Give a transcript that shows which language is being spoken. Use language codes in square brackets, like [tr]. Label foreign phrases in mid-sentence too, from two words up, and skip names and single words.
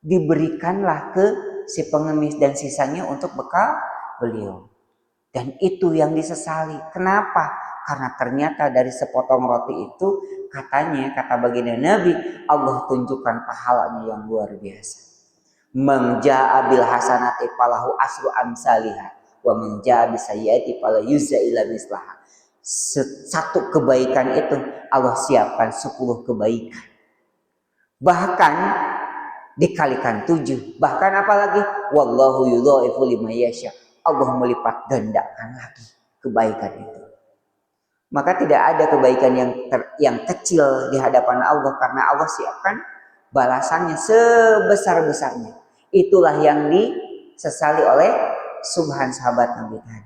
[id] Diberikanlah ke si pengemis dan sisanya untuk bekal beliau. Dan itu yang disesali. Kenapa? Karena ternyata dari sepotong roti itu katanya, kata baginda Nabi, Allah tunjukkan pahalanya yang luar biasa. [ar] من جاء بالحسنة فله عشر أمثالها ومن جاء بالسيئة فلا يجزى إلا مثلها. [id] Satu kebaikan itu Allah siapkan 10 kebaikan. Bahkan dikalikan 7. Bahkan apalagi [ar] والله يضاعف لمن يشاء. [id] Allah melipat gandakan lagi kebaikan itu. Maka tidak ada kebaikan yang kecil di hadapan Allah karena Allah siapkan balasannya sebesar-besarnya. Itulah yang disesali oleh Subhan sahabat Nabi tadi.